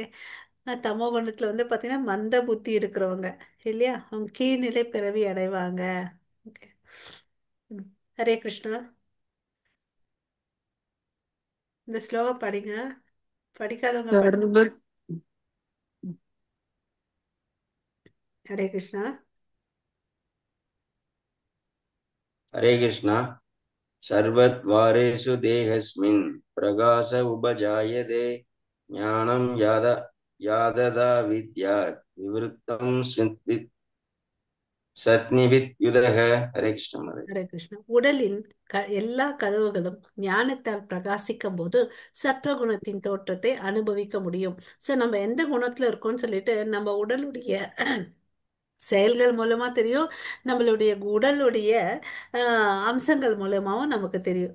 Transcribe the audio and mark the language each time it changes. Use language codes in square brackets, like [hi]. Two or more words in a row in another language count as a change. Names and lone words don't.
[ta] தமோ குணத்துல வந்து பாத்தீங்கன்னா மந்த புத்தி இருக்கிறவங்க இல்லையா, அவங்க கீழ்நிலை பிறவி அடைவாங்க. ஓகே. ஹரே கிருஷ்ணா. இந்த ஸ்லோகம் படிங்க. படிக்காதவங்க சர்வ ஹரே கிருஷ்ணா. [sa] हरे कृष्णा. सर्वद्वारेषु देहस्मिन् प्रकाश उपजायते ज्ञानं याददा विद्यात् विवृतं सत्निविद्युदः. हरे कृष्ण महाराज. [ta] ஹரே கிருஷ்ணா. உடலின் எல்லா கதவுகளும் ஞானத்தால் பிரகாசிக்கும் போது சத்வகுணத்தின் தோற்றத்தை அனுபவிக்க முடியும். சோ நம்ம எந்த குணத்துல இருக்கோம்னு சொல்லிட்டு நம்ம உடலுடைய செயல்கள் மூலமா தெரியும், நம்மளுடைய உடலுடைய அம்சங்கள் மூலமாவும் நமக்கு தெரியும்.